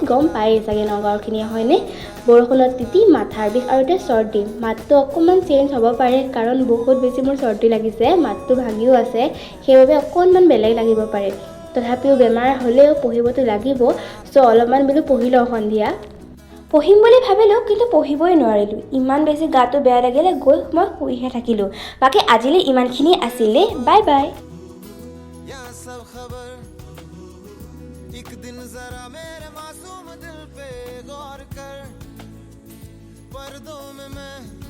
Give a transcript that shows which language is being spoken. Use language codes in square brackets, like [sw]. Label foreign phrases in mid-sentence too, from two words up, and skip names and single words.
[as] গম পায়েই চাগে নগাঁৱৰখিনিয়ে হয়নে বৰষুণত তিতি মাথাৰ বিষ আৰু এতিয়া চৰ্দি মাতটো অকণমান চেঞ্জ হ'ব পাৰে কাৰণ বহুত বেছি মোৰ চৰ্দি লাগিছে মাতটো ভাগিও আছে সেইবাবে অকণমান বেলেগ লাগিব পাৰে তথাপিও বেমাৰ হ'লেও পঢ়িবতো লাগিব চ' অলপমান বোলো পঢ়ি লওঁ সন্ধিয়া পঢ়িম বুলি ভাবিলোঁ কিন্তু পঢ়িবই নোৱাৰিলোঁ ইমান বেছি গাটো বেয়া লাগিলে গৈ মই শুইহে থাকিলোঁ বাকী আজিলৈ ইমানখিনি আছিলে বাই বাই [hi] एक दिन जरा मेरे मासूम दिल पे गौर कर पर्दों में मैं